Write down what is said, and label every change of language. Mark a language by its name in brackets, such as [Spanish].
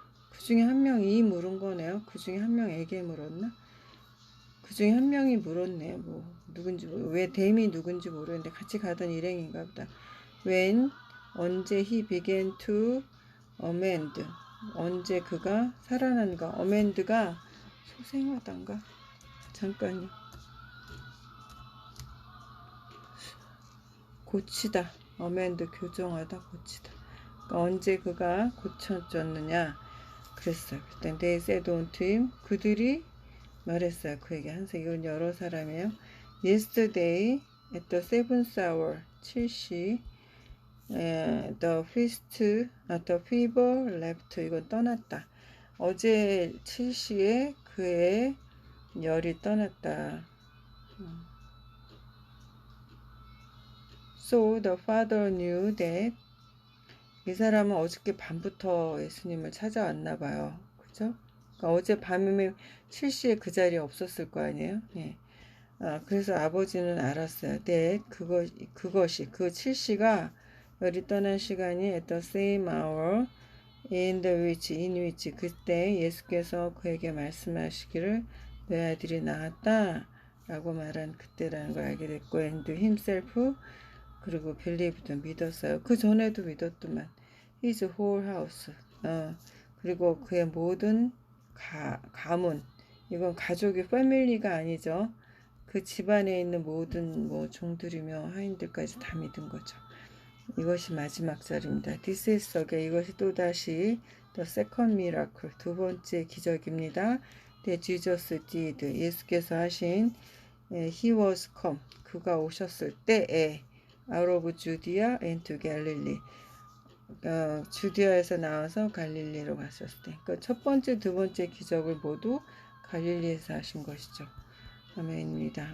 [Korean] 그 중에 한 명이 물은 거네요. 그 중에 한 명에게 물었나? 그 중에 한 명이 물었네요. 뭐 누군지 왜 댐이 누군지 모르는데 같이 가던 일행인가 보다. [English] When [Korean] 언제 [English] he began to amend [Korean] 언제 그가 살아난가. amend가 소생하단가. 잠깐요. 고치다. amend 교정하다 고치다. 그러니까 언제 그가 고쳐졌느냐 그랬어요. [English] 그때 they said unto him [Korean] 그들이 말했어요. 그에게 항상 이건 여러 사람이에요. [English] Yesterday at the seventh hour 7시 the fever left [Korean] 이건 떠났다. 어제 7시에 그의 열이 떠났다. [English] So the father knew that [Korean] 이 사람은 어저께 밤부터 예수님을 찾아왔나 봐요. 그죠? 그러니까 어제 밤에 7시에 그 자리에 없었을 거 아니에요. 예. 그래서 아버지는 알았어요. 네, 그것이 그 7시가 열이 떠난 시간이 [English] at the same hour in which [Korean] 그때 예수께서 그에게 말씀하시기를 내 아들이 나았다 라고 말한 그때라는 걸 알게 됐고 [English] and himself [Korean] 그리고 벨리브도 믿었어요. 그 전에도 믿었더만 [English] his whole house [Korean] 그리고 그의 모든 가문 이건 가족이 패밀리가 아니죠. 그 집안에 있는 모든 종들이며 하인들까지 다 믿은 거죠. 이것이 마지막 절입니다. [English] This is again [Korean] 이것이 또다시 [English] the second miracle [Korean] 두 번째 기적입니다. [English] That Jesus did [Korean] 예수께서 하신 [English] he was come [Korean] 그가 오셨을 때에 [English] out of Judea and to Galilee [Korean] 주디아에서 나와서 갈릴리로 가셨을 때 그러니까 첫 번째 두 번째 기적을 모두 갈릴리에서 하신 것이죠. 아멘입니다.